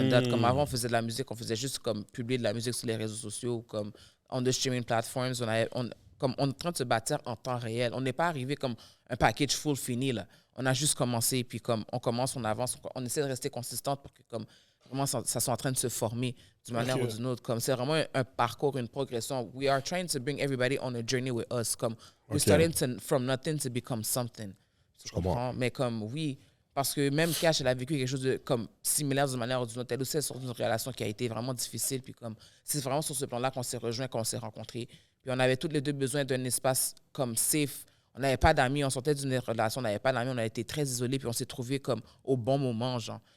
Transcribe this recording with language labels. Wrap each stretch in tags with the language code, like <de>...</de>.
<fr>Comme avant, on faisait de la musique, on faisait juste comme publier de la musique sur les réseaux sociaux, comme</fr> <en>on the streaming platforms.</en> <fr>Comme on est en train de se bâtir en temps réel. On n'est pas arrivé comme un package full fini, là. On a juste commencé, puis comme on commence, on avance, on essaie de rester consistante pour que comme vraiment ça soit en train de se former d'une manière ou d'une autre. Comme c'est vraiment un parcours, une progression.</fr> <en>We are trying to bring everybody on a journey with us. Comme we're starting from nothing to become something.</en> <fr>Je comprends. Mais comme oui, parce que même Cash, elle a vécu quelque chose de comme similaire d'une manière ou d'une autre. Elle aussi, elle sort d'une relation qui a été vraiment difficile. Puis comme c'est vraiment sur ce plan-là qu'on s'est rejoints, qu'on s'est rencontrés. Puis on avait tous les deux besoin d'un espace comme safe. On n'avait pas d'amis, on sortait d'une relation, on n'avait pas d'amis, on a été très isolés, puis on s'est trouvés comme au bon moment, genre.</fr>